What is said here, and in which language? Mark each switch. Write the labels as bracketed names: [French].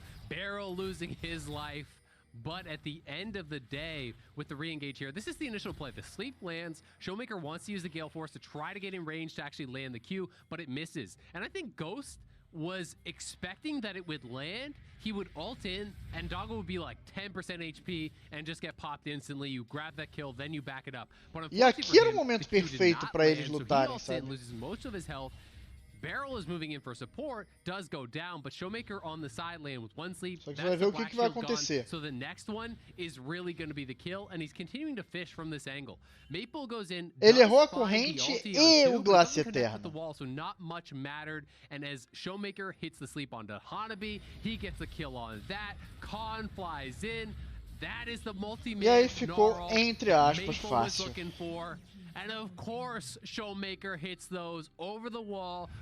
[English] Barrel losing his life, but at the end of the day, with the re-engage here, this is the initial play. The sleep lands. Showmaker wants to use the Gale Force to try to get in range to actually land the Q, but it misses. And I think Ghost was expecting that it would land. He would ult in, and Doggo would be like 10% HP and just get popped instantly. You grab that kill, then you back it up. But [Portuguese] E aqui era o momento perfeito para eles lutarem, sabe? [English] Loses most of his health. Barrel is moving in for support, does go down, but Showmaker on the side lane with one sleep. [Portuguese] Só que você vai ver o que vai acontecer. [English] So the next one is really going to be the kill, and he's continuing to fish from this angle. Maple goes in. [Portuguese] Ele errou a corrente e o Glace Eterno. [English] So not much mattered, and as Showmaker hits the sleep onto Hanabi, he gets the kill on that. Khan flies in. That is the multi-man. [Portuguese] E aí ficou, entre aspas, fácil. [English] And of course, Showmaker hits those over the wall.